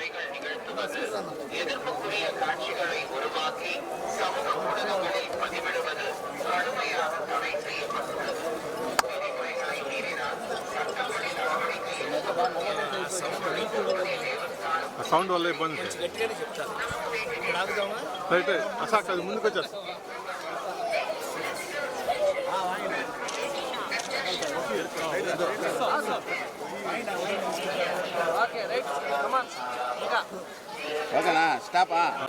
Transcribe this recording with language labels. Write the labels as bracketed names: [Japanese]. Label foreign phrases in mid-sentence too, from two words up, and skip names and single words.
[Tamil] எதிர்ப்புக்குரிய காட்சிகளை உருவாக்கி சமூக ஊடகங்களில் பதிவிடுவது கடுமையாக தடை செய்யப்பட்டுள்ளது. விதிமுறைகளை மீறினால் சட்டப்படி நடவடிக்கை [Telugu] సౌండ్ వల్ల ఇబ్బంది. గట్టిగానే చెప్తాను. ఆగుదామా? రైట్ అసాక్ అది ముందుకు వచ్చేస్తా. ఓకేనా? స్టాపా?